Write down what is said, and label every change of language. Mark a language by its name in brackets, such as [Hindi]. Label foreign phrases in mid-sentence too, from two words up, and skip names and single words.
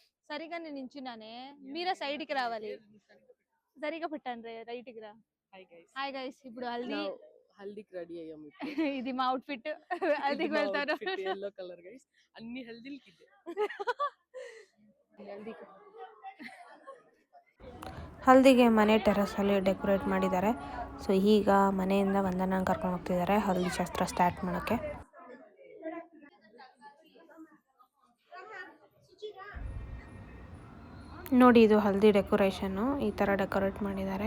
[Telugu] సరిగానే నించున్నానే మీరే సైడ్ కి రావాలి సరిగా పెట్టండి రైట్ కి రా [English] hi guys [Telugu] ఇప్పుడు హల్దీకి రెడీ అయ్యాం ఇది మా అవుట్ ఫిట్ హల్దీకి వెళ్తారు [English] yellow colour guys [Telugu] అన్ని హల్దీలకి [Kannada] ಇದೆ ಹಲ್ದಿಗೆ ಹಲ್ದಿಗೆ ಮನೆ ಟೆರಸಲ್ಲಿ ಡೆಕೋರೇಟ್ ಮಾಡಿದ್ದಾರೆ. ಸೊ ಈಗ ಮನೆಯಿಂದ ವಂದನ ಕರ್ಕೊಂಡು ಹೋಗ್ತಿದ್ದಾರೆ ಹಲ್ದಿ ಶಾಸ್ತ್ರ ಸ್ಟಾರ್ಟ್ ಮಾಡೋಕ್ಕೆ. ನೋಡಿ ಇದು ಹಲ್ದಿ ಡೆಕೋರೇಷನ್ನು ಈ ಥರ ಡೆಕೋರೇಟ್ ಮಾಡಿದ್ದಾರೆ.